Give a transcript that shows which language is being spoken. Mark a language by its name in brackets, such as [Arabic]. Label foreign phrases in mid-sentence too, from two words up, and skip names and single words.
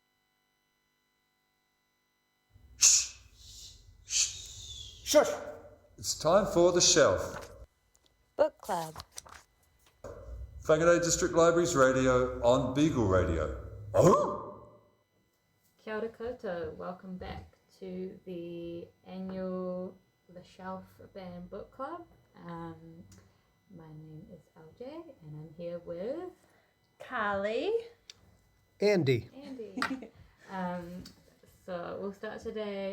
[English] Shush! It's time for The Shelf. Book Club. Whangarei District Libraries Radio on Beagle Radio. Oh! [Māori] Kia ora koutou. [English] Welcome back to the annual The Shelf Band Book Club. My name is LJ and I'm here with Carly. Andy. Andy. So we'll start today.